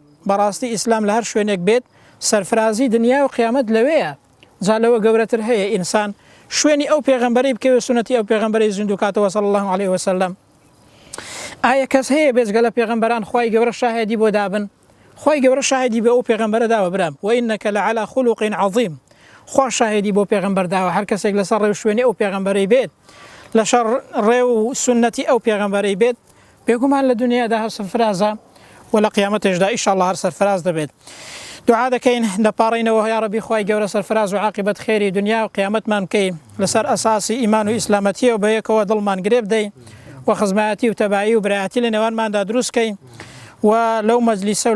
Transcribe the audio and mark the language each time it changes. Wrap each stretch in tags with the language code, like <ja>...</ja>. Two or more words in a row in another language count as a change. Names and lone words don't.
<ckb>بەڕاستی ئیسلام لە هەر شوێنێک بێت سەرفرازی دنیا و قیامەت لەوەیە. جا لەوە گەورەتر هەیە ئینسان شوێنی ئەو پێغەمبەری بکەوێت، سنەتی ئەو پێغەمبەری زیندوو کاتەوە</ckb> <ar>صلی الله عليه وسلم.</ar> <ckb>ئایا کەس هەیە بێزگە لە پێغەمبەران خوای گەورە شاهێدی بۆ دابن، خوای گەورە شاهدی بە ئەو پێغەمبەرە داوە برام</ckb> <ar>وإنك لعلى خلق عظيم</ar> <ckb>خوا شاهدی بۆ پێغەمبەر داوە هەر کەسێک لەسەر ڕێو شوێنی ئەو پێغەمبەرەی بێت لەشەر ڕێو سنەتی ئەو پێغەمبەرەی بێت بێگومان لە دنیادا هەر سەرفرازە و لە قیامەتێشدا ئینشاءالله هەر سەرفراز دەبێت دوعا دەکەین دەپاڕینەوە یا ڕەبی خوای گەورە سەرفراز و عاقبەت خێری دنیا و قیامەتمان بکەی لەسەر ئەساسی ئیمان و ئیسلامەتیە و بەیەکەوە دڵمان گرێ بدەی و خزمەتی و تەبایی و برایەتی لە نێوانماندا دروستکەی و لەو مەجلیسە و لە</ckb>